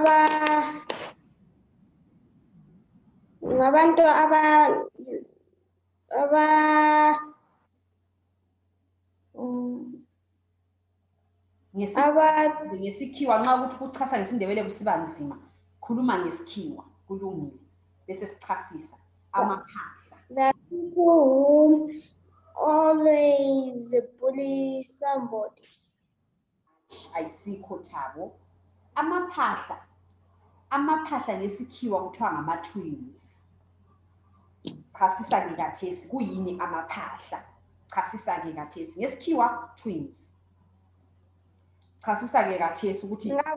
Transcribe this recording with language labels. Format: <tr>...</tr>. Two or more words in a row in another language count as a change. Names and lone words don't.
<nd>ngesikhiwa nxa ukuthi ukuchasa ngesiNdebele kusiba nzima khuluma ngesikhiwa kulungile bese sichasisa amaphahla.</nd> <en>The people who always bully somebody.</en> <nd>Ayisikho Thabo. Amaphahla ngesikhiwa kuthiwa ngama-twins. Chasisa ke kathesi kuyini amaphahla? Chasisa ke kathesi ngesikhiwa twins. Chasisa ke kathesi ukuthi</nd>